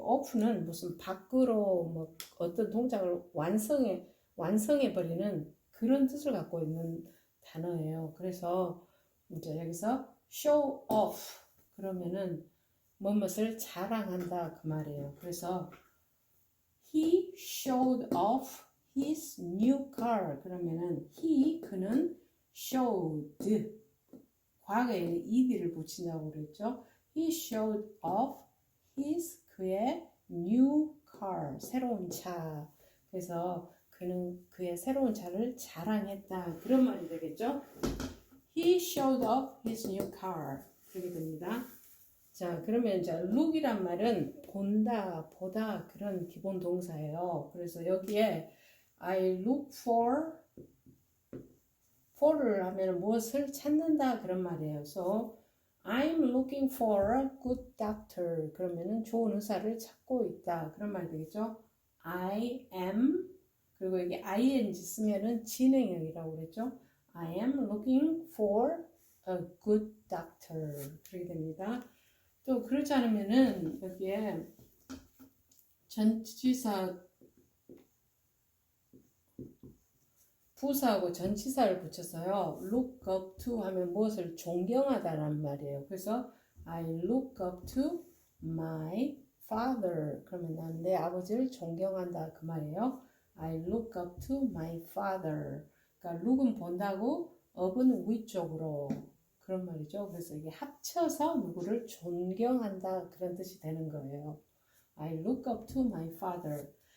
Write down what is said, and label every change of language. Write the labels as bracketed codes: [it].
[ko] off는 무슨 밖으로 뭐 어떤 동작을 완성해 버리는 그런 뜻을 갖고 있는 단어예요. 그래서 이제 여기서 [en] show off [ko] 그러면은 무엇을 자랑한다 그 말이에요. 그래서 [en] he showed off his new car [ko] 그러면은 그는 showed 과거에는 ed를 붙인다고 그랬죠. [en] He showed off [ko] 그의 [en] new car [ko] 새로운 차. 그래서 그는 그의 새로운 차를 자랑했다 그런 말이 되겠죠. [en] He showed off his new car [ko] 그렇게 됩니다. 자, 그러면 이제 look이란 말은 본다, 보다 그런 기본 동사예요. 그래서 여기에 [en] I look for [ko] 를 하면 무엇을 찾는다 그런 말이에요. [en] So I'm looking for a good doctor. [ko] 그러면은 좋은 의사를 찾고 있다 그런 말 되겠죠. I am 그리고 여기 ing 쓰면은 진행형이라고 그랬죠. [en] I am looking for a good doctor [ko] 그렇게 됩니다. 또 그렇지 않으면은 여기에 전치사 부사하고 전치사를 붙여서요. [en] look up to [ko] 하면 무엇을 존경하다라는 말이에요. [en] 그래서 I look up to my father. [ko] 그러면 난 내 아버지를 존경한다 그 말이에요. [en] I look up to my father. [ko] 그러니까 look은 본다고 up은 위쪽으로 그런 말이죠. 그래서 이게 합쳐서 누구를 존경한다 그런 뜻이 되는 거예요. [en] I look up to my father.